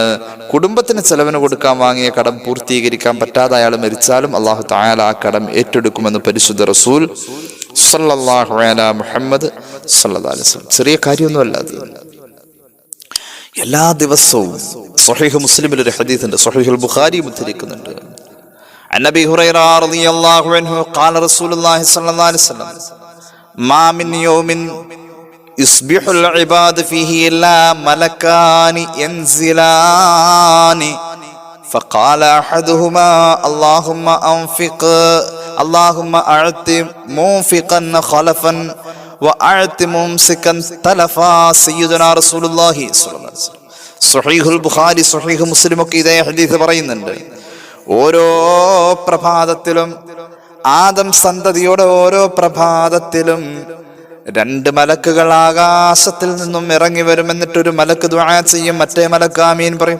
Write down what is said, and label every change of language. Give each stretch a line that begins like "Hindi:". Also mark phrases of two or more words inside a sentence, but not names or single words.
Malayalam: കുടുംബത്തിന് ചെലവിന് കൊടുക്കാൻ വാങ്ങിയ കടം പൂർത്തീകരിക്കാൻ പറ്റാതെ അയാൾ മരിച്ചാലും
Arabic: الله تعالى
Malayalam: ആ കടം ഏറ്റെടുക്കുമെന്ന് പരിശുദ്ധ റസൂൽ
Arabic: صلى الله على محمد صلى الله عليه وسلم.
Malayalam: ചെറിയ കാര്യമൊന്നുമല്ല അത്. എല്ലാ ദിവസവും സ്വഹീഹ് മുസ്ലിമിൽ ഒരു ഹദീസ് ഉണ്ട്, സ്വഹീഹുൽ ബുഖാരി ഉദ്ധരിക്കുന്നുണ്ട്.
Arabic: عن أبي هريرة رضي الله عنه قال رسول الله صلى الله عليه وسلم ما من يوم يصبح العباد فيه إلا ملكان ينزلان فقال أحدهما اللهم أعط منفقا خلفا وأعط ممسكا تلفا سيدنا رسول الله صلى الله عليه وسلم.
Malayalam: സ്വഹീഹുൽ ബുഖാരി സ്വഹീഹ് മുസ്ലിം ഒക്കെ ഇതേ ഹദീസ് പറയുന്നുണ്ട്. ഓരോ പ്രഭാതത്തിലും, ആദം സന്തതിയുടെ ഓരോ പ്രഭാതത്തിലും 2 മലക്കുകൾ ആകാശത്തിൽ നിന്നും ഇറങ്ങി വരും. എന്നിട്ടൊരു മലക്ക് ദുആ ചെയ്യും, മറ്റേ മലക്ക് ആമീൻ പറയും.